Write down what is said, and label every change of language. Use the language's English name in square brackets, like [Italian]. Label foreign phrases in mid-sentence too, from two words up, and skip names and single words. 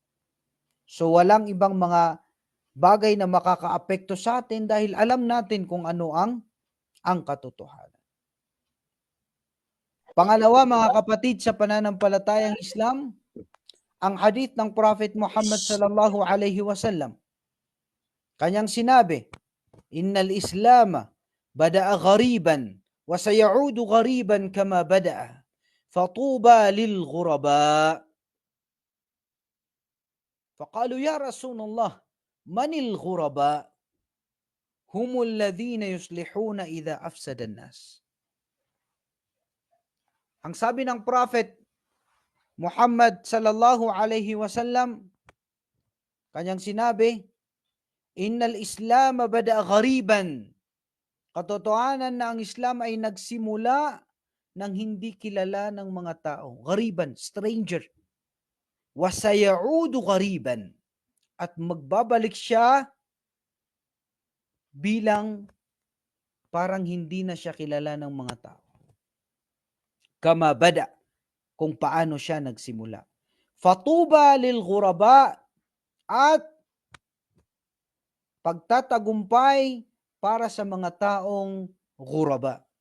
[Filipino] So walang ibang mga bagay na makakaapekto sa atin dahil alam natin kung ano ang katotohanan. Pangalawa, mga kapatid, sa pananampalatayang Islam, ang hadith ng Prophet Muhammad [Arabic] صلى الله عليه وسلم. [Filipino] Kanyang sinabi, [Arabic] إن الإسلام بدأ غريبا وسيعود غريبا كما بدأ. فطوبى للغرباء. فقالوا يا رسول الله من الغرباء? هم الذين يصلحون إذا أفسد الناس. [Filipino] Ang sabi ng Prophet Muhammad [Arabic] صلى الله عليه وسلم, [Filipino] kanyang sinabi, [Arabic] إن الإسلام بدأ غريبا. [Filipino] Katotohanan na ang Islam ay nagsimula ng hindi kilala ng mga tao. [Arabic] غريبا, stranger. وسيعود غريبا. [Filipino] At magbabalik siya bilang parang hindi na siya kilala ng mga tao. [Arabic] كما بدأ, [Filipino] kung paano siya nagsimula. [Arabic] فطوبى للغرباء, [Filipino] at pagtatagumpay para sa mga taong ghuraba.